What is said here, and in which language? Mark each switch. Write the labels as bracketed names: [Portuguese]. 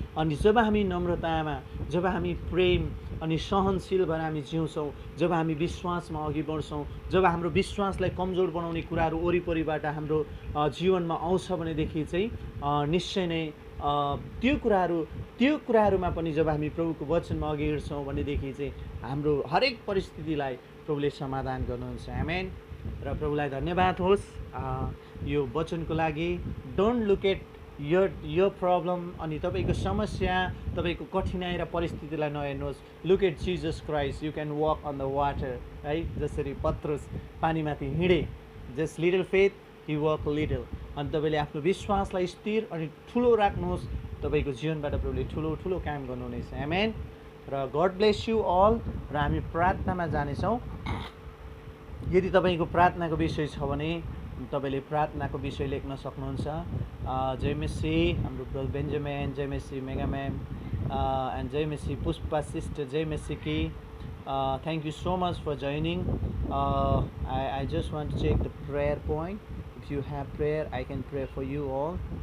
[Nepali] अनि जब हामी नम्रतामा, जब हामी प्रेम अनि सहनशील भएर हामी जिउँछौँ, जब हामी विश्वासमा अघि बढ्छौँ, जब हाम्रो विश्वासलाई कमजोर बनाउने कुराहरू वरिपरिबाट हाम्रो जीवनमा आउँछ भनेदेखि चाहिँ निश्चय नै त्यो कुराहरूमा पनि जब हामी प्रभुको वचनमा अघि हिँड्छौँ भनेदेखि चाहिँ हाम्रो हरेक परिस्थितिलाई प्रभुले समाधान गर्नुहुन्छ। आमेन। र प्रभुलाई धन्यवाद होस् यो वचनको लागि। [English] don't look at your problem [Nepali] अनि तपाईँको समस्या, तपाईँको कठिनाइ र परिस्थितिलाई नहेर्नुहोस्। [English] Look at Jesus Christ, you can walk on the water, है। [Nepali] जसरी पत्रुस पानीमाथि हिँडे, [English] Just little faith he walk little. [Nepali] अनि तपाईँले आफ्नो विश्वासलाई स्थिर अनि ठुलो राख्नुहोस्, तपाईँको जीवनबाट प्रभुले ठुलो ठुलो काम गर्नुहुनेछ। आमेन। र [English] God bless you all. [Nepali] र हामी प्रार्थनामा जानेछौँ। यदि तपाईँको प्रार्थनाको विषय छ भने तपाईँले प्रार्थनाको विषय लेख्न सक्नुहुन्छ। जय मेसी हाम्रो brother Benjamin, Jay Messi mega ma'am, and Jay Messi Pushpa sister, Jay Messi Ki. [English] Thank you so much for joining. I just want to check the prayer point. If you have prayer, I can pray for you all.